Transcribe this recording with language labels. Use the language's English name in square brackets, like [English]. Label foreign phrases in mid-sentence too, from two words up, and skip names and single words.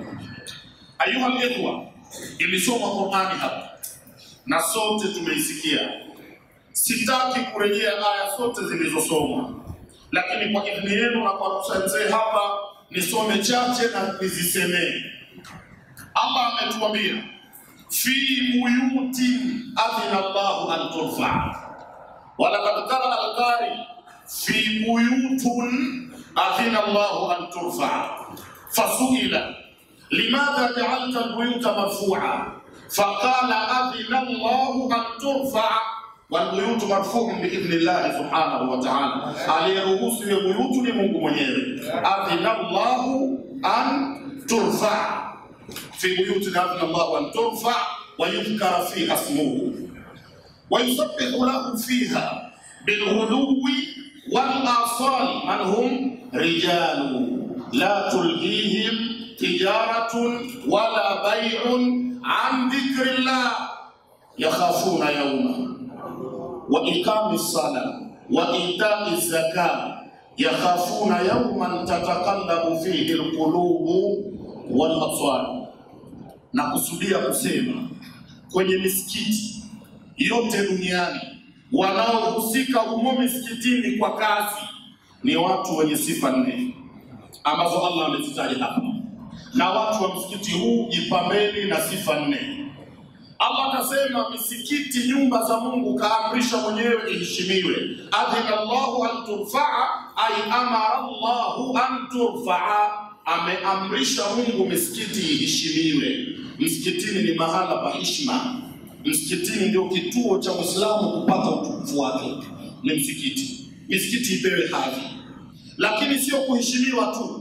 [Arabic] أيها الإخوة, [Swahili] ilisoma Qur'ani hapa na sote tumeisikia. Sitaki kurejea aya zote zilizosomwa, lakini kwa idhini yenu na kwa ruhusa hapa nisome chache na nizisemee. [Arabic] Allah ametuambia في بيوت أذن الله أن ترفع ولقد قال القارئ في بيوت أذن الله أن ترفع فسئل لماذا جعلت البيوت مرفوعة فقال أذن الله أن ترفع والبيوت مرفوعة بإذن الله سبحانه وتعالى. [Swahili] Aliyeruhusu hiyo buyutu ni Mungu mwenyewe. [Arabic] أذن الله أن ترفع, في بيوت أذن الله أن ترفع ويذكر فيها اسمه ويسبح له فيها بالغدو والآصال من هم رجال لا تلهيهم تجارة ولا بيع عن ذكر الله يخافون يوما وإقام الصلاة وإيتاء الزكاة يخافون يوما تتقلب فيه القلوب والأبصار. [Swahili] Na kusudia kusema kwenye misikiti yote duniani wanaohusika humo misikitini kwa kazi ni watu wenye sifa nne ambazo Allah amezitaja hapa, na watu wa msikiti huu jipambeni na sifa nne. Allah akasema misikiti, nyumba za Mungu, kaamrisha mwenyewe iheshimiwe. [Arabic] أذن الله أن ترفع أي أمر الله أن ترفع, [Swahili] ameamrisha Mungu misikiti iheshimiwe. Msikitini ni mahala pa heshima. Msikitini ndio kituo cha Muislamu kupata utukufu wake, ni msikiti. Misikiti ipewe hadhi, lakini sio kuheshimiwa tu.